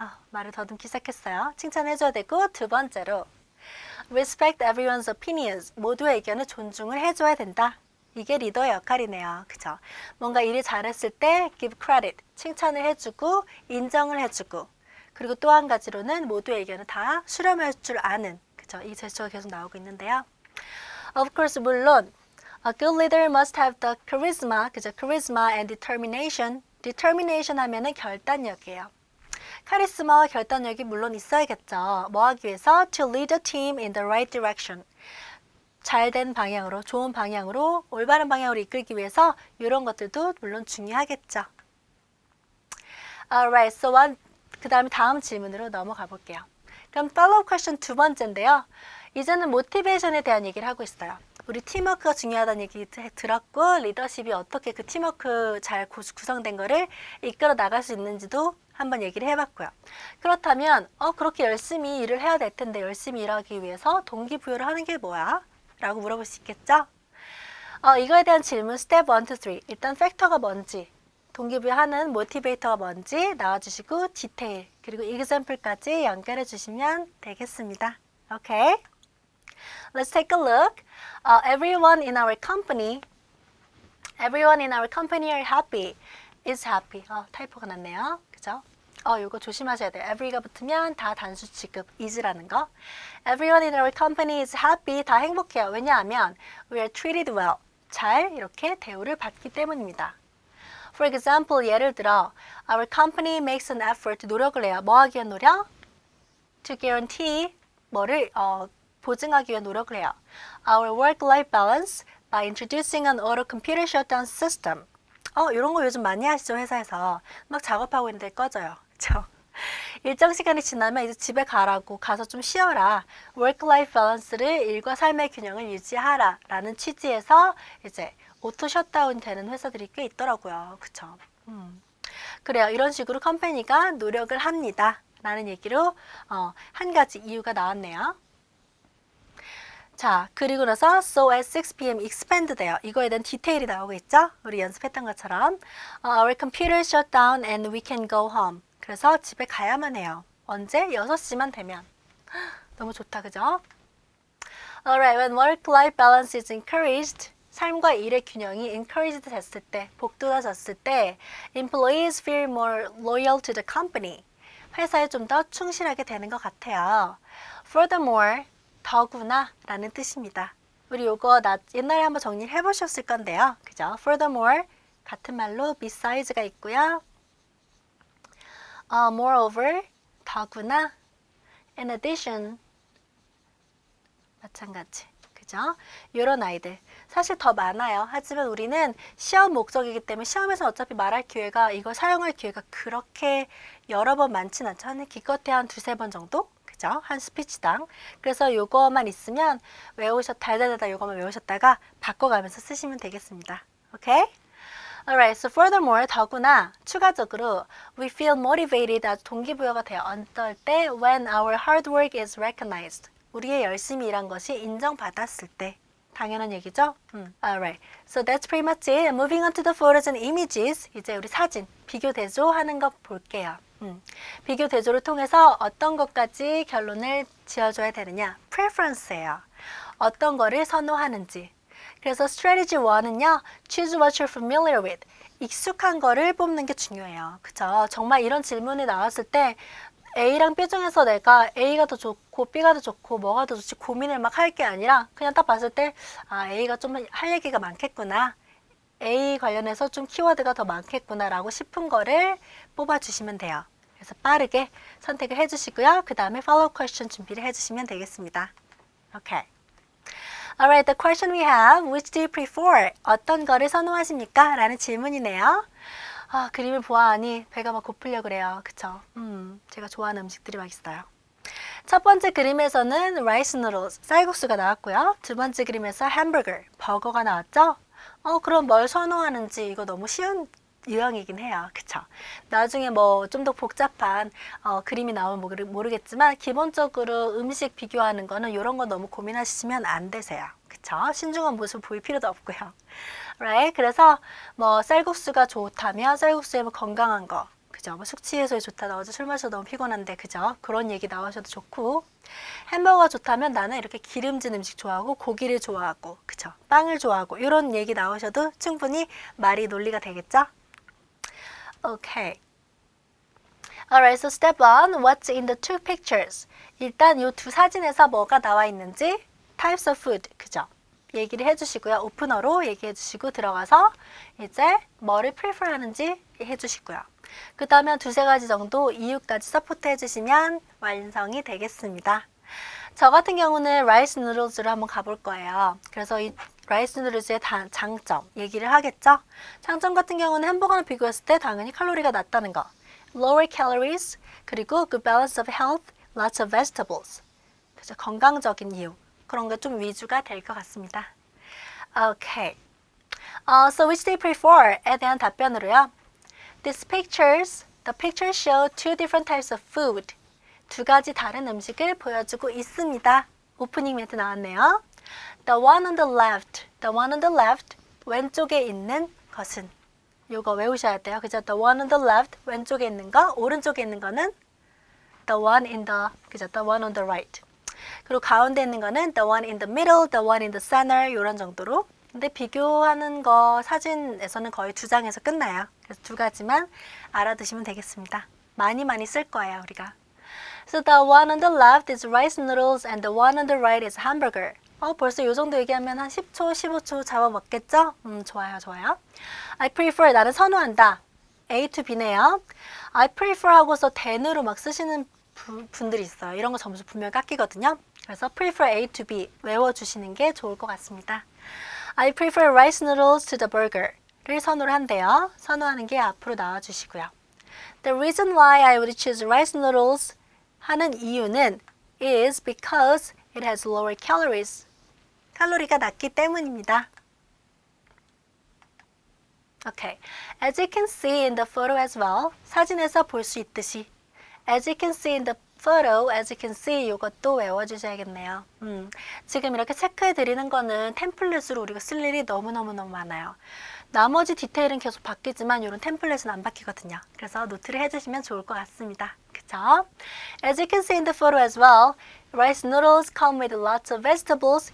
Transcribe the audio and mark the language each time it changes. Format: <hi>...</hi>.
<ko>말을 더듬기 시작했어요. 칭찬해줘야 되고 두 번째로</ko> <en>respect everyone's opinions.</en> <ko>모두의 의견을 존중을 해줘야 된다. 이게 리더의 역할이네요. 그죠? 뭔가 일을 잘했을 때</ko> <en>give credit,</en> <ko>칭찬을 해주고 인정을 해주고 그리고 또 한 가지로는 모두의 의견을 다 수렴할 줄 아는 그죠? 이 제스처가 계속 나오고 있는데요.</ko> <en>Of course,</en> <ko>물론</ko> <en>A good leader must have the charisma,</en> <ko>그죠?</ko> <en>charisma and determination.</en> <ko>determination 하면은 결단력이에요. 카리스마와 결단력이 물론 있어야겠죠. 뭐 하기 위해서?</ko> <en>To lead the team in the right direction.</en> <ko>잘된 방향으로, 좋은 방향으로, 올바른 방향으로 이끌기 위해서 이런 것들도 물론 중요하겠죠.</ko> <en>Alright, so</en> <ko>그 다음에 다음 질문으로 넘어가 볼게요. 그럼</ko> <en>follow-up question</en> <ko>두 번째인데요. 이제는 모티베이션에 대한 얘기를 하고 있어요. 우리 팀워크가 중요하다는 얘기 들었고 리더십이 어떻게 그 팀워크 잘 구성된 거를 이끌어 나갈 수 있는지도 한번 얘기를 해봤고요. 그렇다면 그렇게 열심히 일을 해야 될 텐데 열심히 일하기 위해서 동기부여를 하는 게 뭐야? 라고 물어볼 수 있겠죠? 이거에 대한 질문 스텝 1, 2, 3 일단 팩터가 뭔지 동기부여하는 모티베이터가 뭔지 나와주시고 디테일 그리고 example까지 연결해 주시면 되겠습니다. 오케이?</ko> <en>Let's take a look. Everyone in our company are happy.</en> <ko>is happy. 타이포가 났네요. 그죠? 요거 조심하셔야 돼요. every가 붙으면 다 단수 취급, is라는 거.</ko> <en>Everyone in our company is happy.</en> <ko>다 행복해요.</ko> <en>왜냐하면 we are treated well.</en> <ko>잘 이렇게 대우를 받기 때문입니다.</ko> <en>For example,</en> <ko>예를 들어</ko> <en>our company makes an effort.</en> <ko>노력을 해요. 뭐 하기 위한 노력?</ko> <en>To guarantee</en> <ko>뭐를 보증하기 위한 노력을 해요.</ko> <en>Our work-life balance by introducing an auto computer shutdown system.</en> <ko>이런 거 요즘 많이 하시죠, 회사에서. 막 작업하고 있는데 꺼져요. 그렇죠? 일정 시간이 지나면 이제 집에 가라고 가서 좀 쉬어라. work-life balance를 일과 삶의 균형을 유지하라 라는 취지에서 이제 오토 셧다운 되는 회사들이 꽤 있더라고요. 그쵸? 그래요. 이런 식으로 컴퍼니가 노력을 합니다. 라는 얘기로 한 가지 이유가 나왔네요. 자, 그리고 나서</ko> <en>so at 6 p.m.</en> <ko>expand 돼요. 이거에 대한 디테일이 나오고 있죠? 우리 연습했던 것처럼</ko> <en>our computer shut down and we can go home.</en> <ko>그래서 집에 가야만 해요. 언제? 6시만 되면. 너무 좋다, 그죠?</ko> <en>Alright, when work-life balance is encouraged,</en> <ko>삶과 일의 균형이 encouraged 됐을 때, 복돋아졌을 때,</ko> <en>employees feel more loyal to the company.</en> <ko>회사에 좀 더 충실하게 되는 것 같아요.</ko> <en>Furthermore,</en> <ko>더구나 라는 뜻입니다. 우리 요거 옛날에 한번 정리를 해보셨을 건데요. 그죠?</ko> <en>Furthermore,</en> <ko>같은 말로 besides가 있고요.</ko> <en>Moreover,</en> <ko>더구나.</ko> <en>In addition,</en> <ko>마찬가지. 그죠? 요런 아이들. 사실 더 많아요. 하지만 우리는 시험 목적이기 때문에 시험에서 어차피 말할 기회가, 이걸 사용할 기회가 그렇게 여러 번 많진 않죠. 한 기껏해 한 2-3번 정도? 그죠? 한 스피치당. 그래서 요거만 있으면 달달달달 요거만 외우셨다가 바꿔가면서 쓰시면 되겠습니다. 오케이?</ko> <en>Alright, so furthermore,</en> <ko>더구나 추가적으로</ko> <en>we feel motivated</en> <ko>아주 동기부여가 돼요. 어떨 때</ko> <en>when our hard work is recognized.</en> <ko>우리의 열심히 일한 것이 인정받았을 때. 당연한 얘기죠?</ko> <en>Alright, so that's pretty much it. Moving on to the photos and images.</en> <ko>이제 우리 사진, 비교 대조하는 거 볼게요. 비교 대조를 통해서 어떤 것까지 결론을 지어줘야 되느냐? preference예요. 어떤 거를 선호하는지. 그래서 strategy 1은요.</ko> <en>choose what you're familiar with.</en> <ko>익숙한 거를 뽑는 게 중요해요. 그쵸? 정말 이런 질문이 나왔을 때 A랑 B 중에서 내가 A가 더 좋고 B가 더 좋고 뭐가 더 좋지 고민을 막 할 게 아니라 그냥 딱 봤을 때 아, A가 좀 할 얘기가 많겠구나. A 관련해서 좀 키워드가 더 많겠구나 라고 싶은 거를 뽑아주시면 돼요. 그래서 빠르게 선택을 해주시고요. 그 다음에</ko> <en>follow question</en> <ko>준비를 해주시면 되겠습니다.</ko> <en>Okay. Alright, the question we have, which do you prefer?</en> <ko>어떤 거를 선호하십니까? 라는 질문이네요. 아, 그림을 보아하니 배가 막 고프려 그래요. 그쵸? 제가 좋아하는 음식들이 막 있어요. 첫 번째 그림에서는</ko> <en>rice noodles,</en> <ko>쌀국수가 나왔고요. 두 번째 그림에서 hamburger, 버거가 나왔죠? 그럼 뭘 선호하는지 이거 너무 쉬운 유형이긴 해요. 그쵸? 나중에 뭐 좀 더 복잡한 그림이 나오면 모르겠지만 기본적으로 음식 비교하는 거는 이런 거 너무 고민하시면 안 되세요. 그쵸? 신중한 모습 보일 필요도 없고요.</ko> <en>Right?</en> <ko>그래서 뭐 쌀국수가 좋다면 쌀국수에 뭐 건강한 거 그죠? 뭐 숙취 해소에 좋다. 나 어제 술 마셔서 너무 피곤한데 그죠? 그런 얘기 나오셔도 좋고 햄버거가 좋다면 나는 이렇게 기름진 음식 좋아하고 고기를 좋아하고 그쵸? 빵을 좋아하고 이런 얘기 나오셔도 충분히 말이 논리가 되겠죠?</ko> <en>Okay. Alright, so step 1, what's in the two pictures?</en> <ko>일단 이 두 사진에서 뭐가 나와 있는지</ko> <en>types of food,</en> <ko>그죠? 얘기를 해주시고요. 오프너로 얘기해 주시고 들어가서 이제 뭐를 prefer 하는지 해주시고요. 그 다음에 두세 가지 정도 이유까지 서포트 해주시면 완성이 되겠습니다. 저 같은 경우는 라이스 누들즈로 한번 가볼 거예요. 그래서 이 라이스 누들즈의 장점 얘기를 하겠죠. 장점 같은 경우는 햄버거랑 비교했을 때 당연히 칼로리가 낮다는 거.</ko> <en>Lower calories,</en> <ko>그리고</ko> <en>good balance of health, lots of vegetables.</en> <ko>그죠? 건강적인 이유. 그런 게 좀 위주가 될 것 같습니다.</ko> <en>Okay. So which do you prefer?에 대한</en> <ko>답변으로요.</ko> <en>These pictures, the pictures show two different types of food.</en> <ko>두 가지 다른 음식을 보여주고 있습니다. 오프닝 멘트 나왔네요.</ko> <en>The one on the left,</en> <ko>왼쪽에 있는 것은 요거 외우셔야 돼요. 그죠?</ko> <en>The one on the left,</en> <ko>왼쪽에 있는 거, 오른쪽에 있는 거는</ko> <en>the one in the,</en> <ko>그죠?</ko> <en>The one on the right.</en> <ko>그리고 가운데 있는 거는</ko> <en>the one in the middle, the one in the center</en> <ko>이런 정도로. 근데 비교하는 거 사진에서는 거의 두 장에서 끝나요. 그래서 두 가지만 알아두시면 되겠습니다. 많이 쓸 거예요, 우리가.</ko> <en>So the one on the left is rice noodles and the one on the right is hamburger.</en> <ko>벌써 이 정도 얘기하면 한 10초, 15초 잡아먹겠죠? 좋아요.</ko> <en>I prefer,</en> <ko>나는 선호한다.</ko> <en>A to B네요.</en> <ko>I prefer 하고서 then으로 막 쓰시는 분들이 있어요. 이런 거 점수 분명히 깎이거든요. 그래서</ko> <en>prefer A to B</en> <ko>외워주시는 게 좋을 것 같습니다.</ko> <en>I prefer rice noodles to the burger를</en> <ko>선호를 한대요. 선호하는 게 앞으로 나와주시고요.</ko> <en>The reason why I would choose rice noodles</en> <ko>하는 이유는</ko> <en>is because it has lower calories.</en> <ko>칼로리가 낮기 때문입니다.</ko> <en>Okay. As you can see in the photo as well.</en> <ko>사진에서 볼 수 있듯이</ko> <en>As you can see in the photo, as you can see 이것도 외워주셔야겠네요.</en> <ko>지금 이렇게 체크해 드리는 거는 템플릿으로 우리가 쓸 일이 너무너무 많아요. 나머지 디테일은 계속 바뀌지만 이런 템플릿은 안 바뀌거든요. 그래서 노트를 해주시면 좋을 것 같습니다. 그쵸?</ko> <en>As you can see in the photo as well, rice noodles come with lots of vegetables.</en>